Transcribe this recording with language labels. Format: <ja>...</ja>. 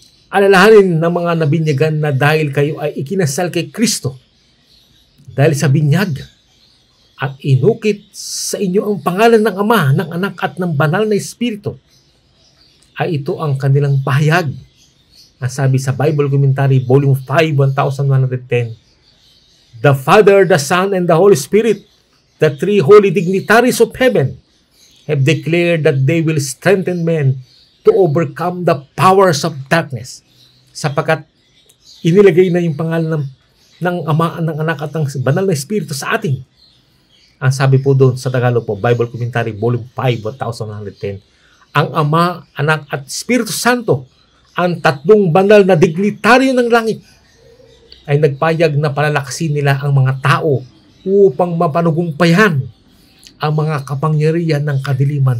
<tl>Alalahanin ng mga nabinyagan na dahil kayo ay ikinasal kay Kristo dahil sa binyag at inukit sa inyo ang pangalan ng Ama, ng Anak at ng Banal na Espiritu, ay ito ang kanilang pahayag. Ang sabi sa</tl> <en>Bible Commentary, Volume 5, 1110, the Father, the Son, and the Holy Spirit, the three holy dignitaries of heaven, have declared that they will strengthen men to overcome the powers of darkness.</en> <tl>Sapagkat inilagay na yung pangalan ng Ama, ng Anak at ng Banal na Espiritu sa atin. Ang sabi po doon sa Tagalog po, Bible Commentary, Volume 5, 1110, ang Ama, Anak at Espiritu Santo, ang tatlong banal na dignitaryo ng langit, ay nagpayag na palalakasin nila ang mga tao upang mapanugumpayan ang mga kapangyarihan ng kadiliman.</tl>